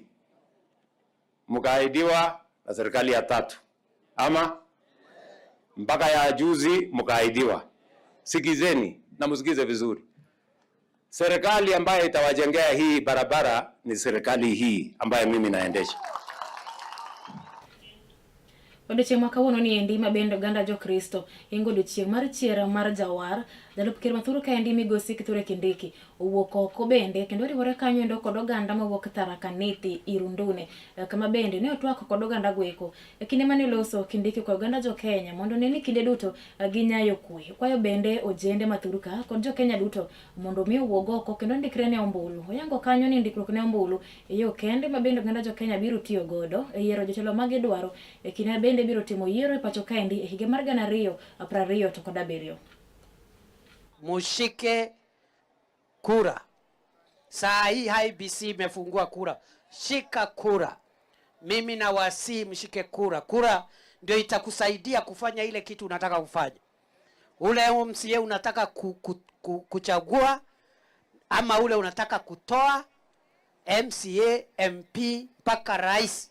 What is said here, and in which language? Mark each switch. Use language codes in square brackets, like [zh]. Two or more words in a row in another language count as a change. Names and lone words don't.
[sw] Mkaahidiwa na serikali ya 3. Ama mpaka ya juzi mkaahidiwa. Sikizeni na msikize vizuri. Serikali ambayo itawajengea hii barabara ni serikali hii ambayo mimi naendesha. [luo] Odiochieng' ma kawuono ni endi mabende oganda jo Kristo ingo odiochieng' mar chiera mar jawar Jalup Ker Mathuru kaendi Migosi Kithure Kindiki owuok oko bende kendo riwore kanyo endo kod oganda mawuok Tharaka Nithi Irundune kama bende ne otwak kod oganda gweko kinde mane loso Kindiki kod oganda jo Kenya mondo neni kinde duto ginyayo kwe. Kwayo bende ojende Mathuru ka kod jo Kenya duto mondo mi owuog oko kendo ndikre ne ombulu. Oyango kanyo ni ndikruok ne ombulu yo kende ma bende oganda jo Kenya biro tiyo godo yiero jotelo magidwaro kinde bende biro timo yiero e pacho kaendi higa mar 2027. [sw] Mushike kura. Saa hii IEBC imefungua kura. Shika kura. Mimi na wasi mshike kura. Kura ndio itakusaidia kufanya ile kitu unataka kufanya. Ule MCA unataka kuchagua ama ule unataka kutoa MCA, MP mpaka rais.